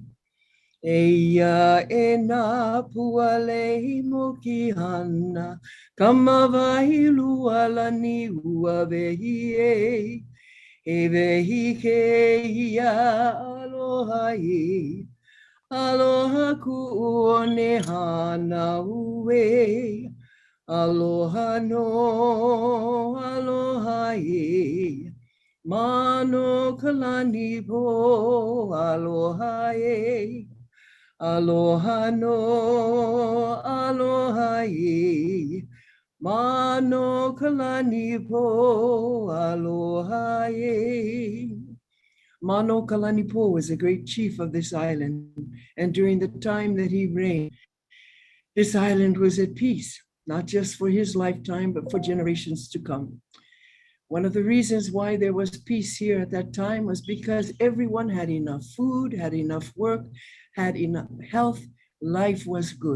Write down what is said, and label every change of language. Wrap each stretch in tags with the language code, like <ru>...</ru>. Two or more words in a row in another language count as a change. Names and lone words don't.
<haw>Eia e nā puale mo ki hana, kamawai lualani ua vehi e, e vehi ke ia aloha e, aloha ku one hana ue, aloha no, aloha e, mano kalani po, aloha e. Aloha no, aloha ye, mano kalani po, aloha ye.</haw> <en>Mano Kalani Po was a great chief of this island, and during the time that he reigned, this island was at peace, not just for his lifetime, but for generations to come. One of the reasons why there was peace here at that time was because everyone had enough food, had enough work, had enough health, life was good.</en>